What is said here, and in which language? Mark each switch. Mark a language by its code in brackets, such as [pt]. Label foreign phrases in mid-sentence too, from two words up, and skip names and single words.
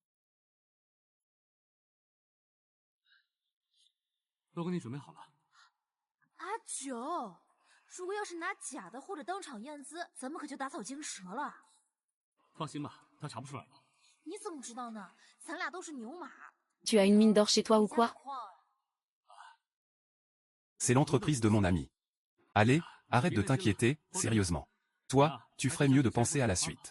[zh] 都给你准备好了。阿九，如果要是拿假的或者当场验资，咱们可就打草惊蛇了。放心吧，他查不出来的。你怎么知道呢？咱俩都是牛马。 [fr] Tu as une mine d'or chez toi ou quoi? C'est l'entreprise de mon ami. Allez, arrête de t'inquiéter, sérieusement. Toi, tu ferais mieux de penser à la suite.